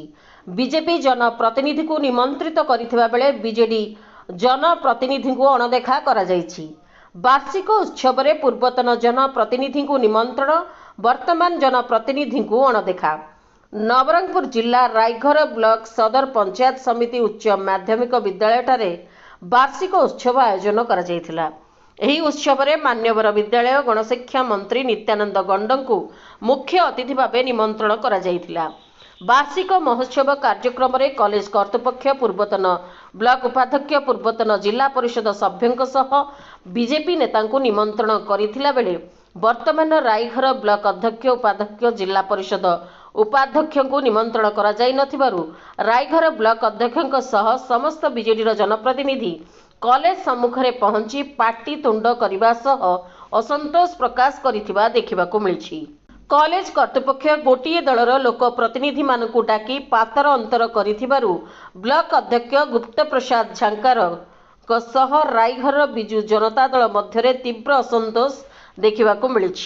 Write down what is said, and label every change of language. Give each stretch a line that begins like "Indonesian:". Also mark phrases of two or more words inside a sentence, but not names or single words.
Odia: ବିଜେପି ଜନପ୍ରତିନିଧି କୁ ନିମନ୍ତ୍ରିତ କରିଥିବା ବେଳେ ବିଜେଡି ଜନପ୍ରତିନିଧି କୁ ଅଣଦେଖା କରା ଯାଇଛି। ବାର୍ଷିକ ଉତ୍ସବ ରେ ପୂର୍ବତନ ଜନପ୍ରତିନିଧି କୁ ନିମନ୍ତ୍ରଣ, ବର୍ତ୍ତମାନ ଜନପ୍ରତିନିଧି କୁ ଅଣଦେଖା। ନବରଙ୍ଗପୁର ଜିଲ୍ଲା ରାଇଘର ବ୍ଲକ ସଦର ପଞ୍ଚାୟତ ସମିତି ଉଚ୍ଚ ମାଧ୍ୟମିକ ବିଦ୍ୟାଳୟ ଠାରେ ବାର୍ଷିକ ଉତ୍ସବ ଆୟୋଜନ କରା ଯାଇଥିଲା। ଏହି ଉତ୍ସବରେ ମାନ୍ୟବର ବିଦ୍ୟାଳୟ ଗଣଶିକ୍ଷା ମନ୍ତ୍ରୀ ନିତ୍ୟାନନ୍ଦ ଗଣ୍ଡଙ୍କୁ ମୁଖ୍ୟ ଅତିଥି ଭାବେ ନିମନ୍ତ୍ରଣ କରାଯାଇଥିଲା। ବାର୍ଷିକ ମହୋତ୍ସବ କାର୍ଯ୍ୟକ୍ରମରେ କଲେଜ କର୍ତ୍ତୃପକ୍ଷ ପୂର୍ବତନ ବ୍ଲକ ଉପାଧ୍ୟକ୍ଷ, ପୂର୍ବତନ ଜିଲ୍ଲା ପରିଷଦ ସଭ୍ୟଙ୍କ ସହ ବିଜେପି ନେତାଙ୍କୁ ନିମନ୍ତ୍ରଣ କରିଥିଲା ବେଳେ ବର୍ତ୍ତମାନ ରାଇଘର ବ୍ଲକ ଅଧ୍ୟକ୍ଷ, ଉପାଧ୍ୟକ୍ଷ, ଜିଲ୍ଲା ପରିଷଦ ଉପାଧ୍ୟକ୍ଷଙ୍କୁ ନିମନ୍ତ୍ରଣ କରାଯାଇନଥିବାରୁ ରାଇଘର ବ୍ଲକ ଅଧ୍ୟକ୍ଷଙ୍କ ସହ ସମସ୍ତ ବିଜେଡିର ଜନପ୍ରତିନିଧି କଲେଜ ସମ୍ମୁଖରେ ପହଞ୍ଚି ପାଟି ତୁଣ୍ଡ କରିବା ସହ ଅସନ୍ତୋଷ ପ୍ରକାଶ କରିଥିବା ଦେଖିବାକୁ ମିଳିଛି। କଲେଜ କର୍ତ୍ତୃପକ୍ଷ ଗୋଟିଏ ଦଳର ଲୋକ ପ୍ରତିନିଧି ମାନଙ୍କୁ ଡାକି ପାତର ଅନ୍ତର କରିଥିବାରୁ ବ୍ଲକ ଅଧ୍ୟକ୍ଷ ଗୁପ୍ତ ପ୍ରସାଦ ଝାଙ୍କର ସହ ରାଇଘର ବିଜୁ ଜନତା ଦଳ ମଧ୍ୟରେ ତୀବ୍ର ଅସନ୍ତୋଷ ଦେଖିବାକୁ ମିଳିଛି।